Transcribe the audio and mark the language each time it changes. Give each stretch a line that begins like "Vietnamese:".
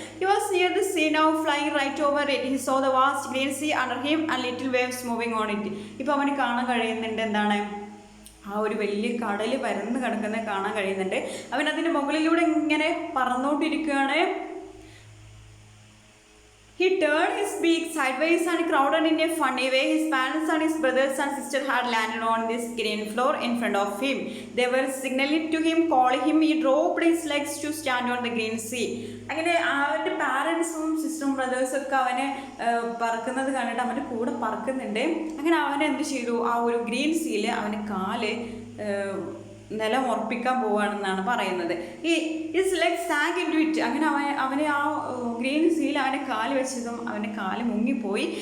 English: He was near the sea now flying right over it. He saw the vast green sea under him and little waves moving on it.
Malayalam: ഇപ്പോൾ അവന് കാണാൻ കഴിയുന്നുണ്ട് എന്താണ്, ആ ഒരു വലിയ കടൽ പരന്ന് കിടക്കുന്നത് കാണാൻ കഴിയുന്നുണ്ട്. അവൻ അതിൻ്റെ മുകളിലൂടെ ഇങ്ങനെ പറന്നുകൊണ്ടിരിക്കുകയാണ്.
English: He turned his beak sideways and crowded in a funny way. His parents and his brothers and sisters had landed on this green floor in front of him. They were signaling to him, calling him. He dropped his legs to stand on the green sea.
Malayalam: അങ്ങനെ അവൻ്റെ പാരൻസും സിസ്റ്ററും ബ്രദേഴ്സും ഒക്കെ അവനെ പറക്കുന്നത് കണ്ടിട്ട് അവൻ്റെ കൂടെ പറക്കുന്നുണ്ട്. അങ്ങനെ അവൻ എന്ത് ചെയ്തു, ആ ഒരു ഗ്രീൻ സീയിൽ അവൻ്റെ കാല് നിലം ഉറപ്പിക്കാൻ പോവുകയാണെന്നാണ് പറയുന്നത്.
English: ഈ his leg sank into it.
Malayalam: അങ്ങനെ അവനെ ആ ഗ്രീൻ സീൽ അവനെ കാല് വെച്ചതും അവൻ്റെ കാല് മുങ്ങിപ്പോയി.